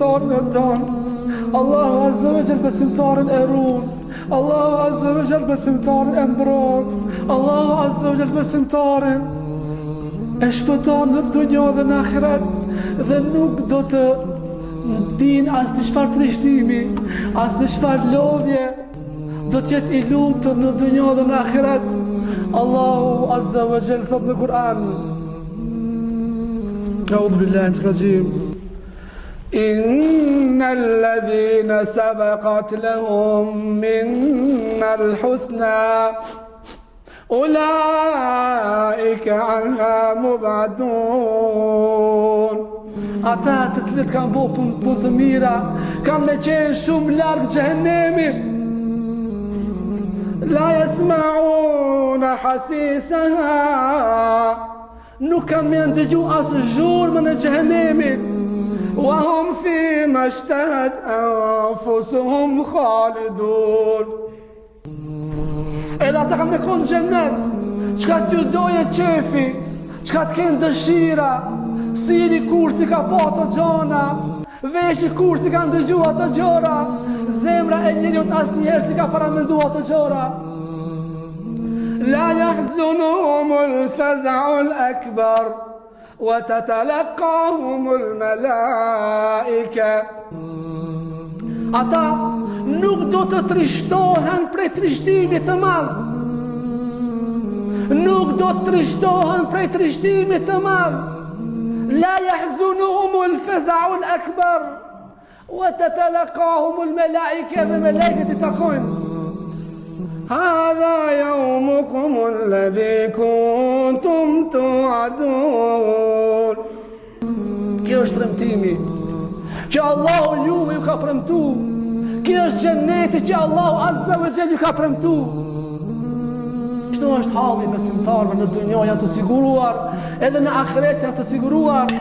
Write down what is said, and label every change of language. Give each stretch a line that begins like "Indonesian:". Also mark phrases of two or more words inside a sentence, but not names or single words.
Albanian: e don,
Arabic: الله عز وجل
Albanian: besimtarin e ruan,
Arabic: الله عز وجل
Albanian: besimtarin e mbron,
Arabic: الله عز وجل
Albanian: besimtarin e shpëton në dunjë dhe në ahiret, dhe nuk do të din as të çfarë trishtimi, as të çfarë lodhje, do të jetë i lumtur në dunjë dhe në ahiret.
Arabic: الله عز وجل
Albanian: thot në Kur'an:
Arabic: أعوذ بالله منش رجيم. إن الذين سبقت لهم منا الحسنى أولئك عنها مبعدون.
Albanian: Ata të cilët kanë bërë punë të mira, kanë me qenë shumë larg xhehenemit.
Arabic: لا يسمعون حسيسها,
Albanian: nuk kanë me ndëgju asë zhurmën e xhehenemit.
Arabic: وهم في ما اشتهت أنفسهم خالدون.
Albanian: Edhe ata kanë me konë xhennet, çka t'ju doje qefi, çka t'ken dëshira, sili kursi ka pa ato gjona, veshi kursi ka ndëgju ato gjora, zemra e njeriut asnjëherë si ka paramendu ato gjora.
Arabic: لا يحزنهم الفزع الأكبر وتتلقاهم الملائكة.
Albanian: Ata nuk do të trishtohen prej trishtimit të madh. Nuk do të trishtohen prej trishtimit të madh.
Arabic: لا يحزنهم الفزع الأكبر وتتلقاهم الملائكة,
Albanian: dhe melekët I takojnë:
Arabic: هذا يومكم الذي كنتم توعدون.
Albanian: Kjo është premtimi që Allahu juve ju ka premtu. Kjo është xheneti që
Arabic: الله عز وجل
Albanian: ju ka premtu. Kështu është halli besimtarëve në dunjë, janë të siguruar, edhe në ahiret janë të siguruar.